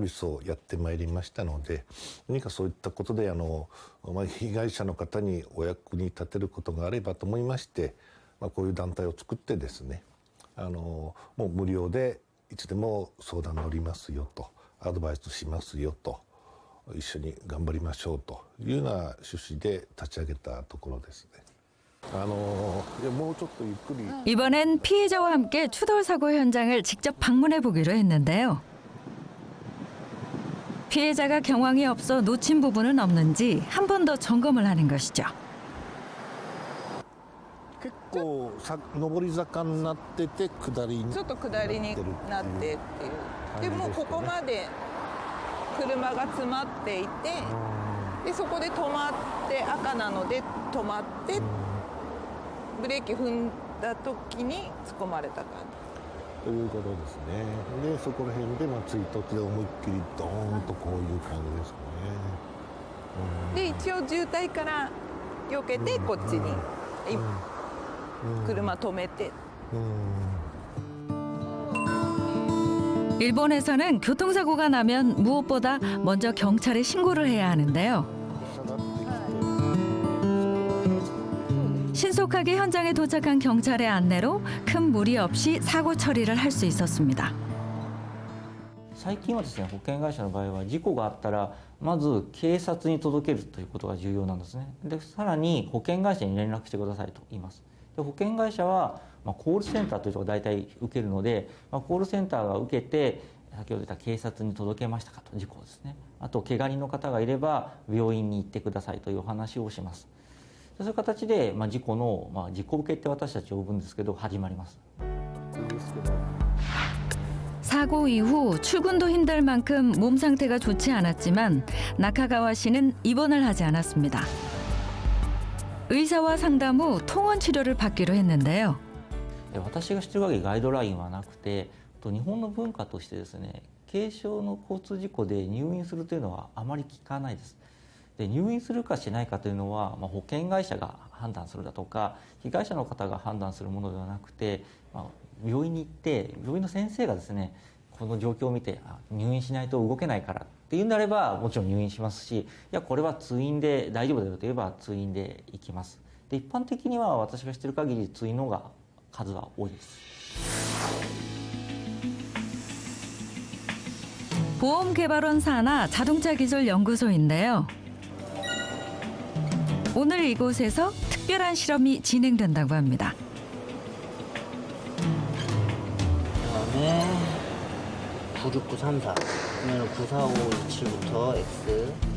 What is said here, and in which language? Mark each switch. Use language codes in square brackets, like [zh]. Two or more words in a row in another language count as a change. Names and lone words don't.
[ja] ビスをやってまいりましたので、何かそういったことで被害者の方にお役に立てることがあればと思いまして、こういう団体を作ってですね、もう無料でいつでも相談乗りますよと、アドバイスしますよと、一緒に頑張りましょうというような趣旨で立ち上げたところですね。もうちょっとゆっくり。 [ko] 이번엔 피해자와 함께 추돌 사고 현장을 직접 방문해 보기로 했는데요. 피해자가 경황이 없어 놓친 부분은 없는지 한 번 더 점검을 하는 것이죠. [ja] 結構上り坂になってて下りにちょっと下りになってっていう。でもここまで車が詰まっていて、でそこで止まって赤なので止まってブレーキ踏んだ時に突っ込まれた感じ。ということですね。でそこら辺で追突で思いっきりドーンとこういう感じですね。で一応渋滞から避けてこっちに車止めて。 [ko] 일본에서는 교통사고가 나면 무엇보다 먼저 경찰에 신고를 해야 하는데요. 신속하게 현장에 도착한 경찰의 안내로 큰 무리 없이 사고 처리를 할 수 있었습니다. [ja] 最近はですね、保険会社の場合は事故があったらまず警察に届けるということが重要なんですね。で、さらに保険会社に連絡してくださいと言います。で、保険会社はコールセンターというところが大体受けるので、コールセンターが受けて先ほど言った警察に届けましたかと、事故ですね。あと怪我人の方がいれば病院に行ってくださいというお話をします。そういう形で事故の事故受けって私たち呼ぶんですけど始まります。 [ko] 사고 이후 출근도 힘들 만큼 몸 상태가 좋지 않았지만 나카가와 씨는 입원을 하지 않았습니다. 의사와 상담 후 통원 치료를 받기로 했는데요. [ja] 私が知ってる限りガイドラインはなくて、日本の文化としてですね、軽傷の交通事故で入院するというのはあまり聞かないです。で、入院するかしないかというのは、保険会社が判断するだとか被害者の方が判断するものではなくて、病院に行って病院の先生がですね、この状況を見て入院しないと動けないからっていうんであればもちろん入院しますし、いやこれは通院で大丈夫だよといえば通院で行きます。で、一般的には私が知ってる限り通院の方が数は多いです。 [ko] 보험개발원 산하 자동차기술연구소인데요. 오늘 이곳에서 특별한 실험이 진행된다고 합니다. 그다음에 96934 그러면 9457부터 X.